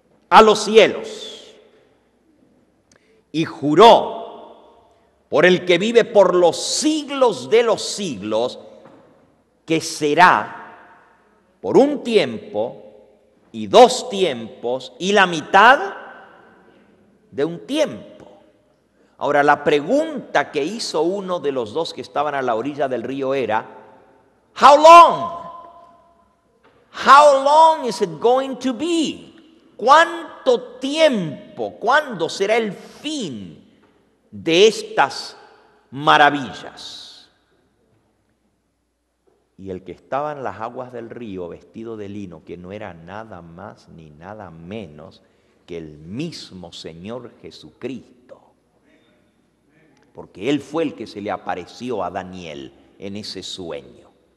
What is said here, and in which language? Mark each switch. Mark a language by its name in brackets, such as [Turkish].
[Spanish] a los cielos y juró por el que vive por los siglos de los siglos, que será por un tiempo y 2 tiempos y la mitad de un tiempo. Ahora, la pregunta que hizo uno de los 2 que estaban a la orilla del río era: [English] How long? How long is it going to be? [Spanish] ¿Cuánto tiempo? ¿Cuándo será el fin de estas maravillas? Y el que estaba en las aguas del río vestido de lino, que no era nada más ni nada menos que el mismo Señor Jesucristo, porque Él fue el que se le apareció a Daniel en ese sueño.